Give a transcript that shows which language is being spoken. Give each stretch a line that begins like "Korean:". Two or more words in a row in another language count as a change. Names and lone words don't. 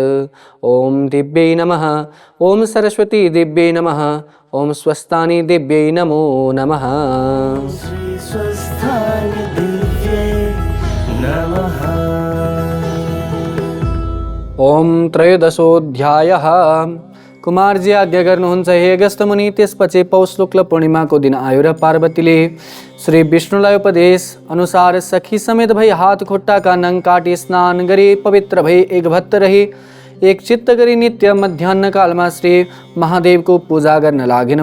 Sanskrit: ॐ दिव्यै नमः। ॐ सरस्वती दिव्यै नमः। ॐ स्वस्थानि दिव्यै नमो नमः। श्री स्वस्थाय दिव्ये नमः। ॐ त्रयोदशोऽध्यायः।
Nepali: कुमारजी आज्ञा गर्नुहुन्छ हे अगस्त मुनि। त्यसपछि पौष शुक्ल पूर्णिमाको दिन आयो र पार्वतीले श्री विष्णुलाई उपदेश अनुसार सखी समेत भई हात खुट्टाका नङ काटी स्नान गरी पवित्र भई एक भक्त रही एक चित्त गरी नित्य मध्याह्न कालमा श्री महादेवको पूजा गर्न लागिन।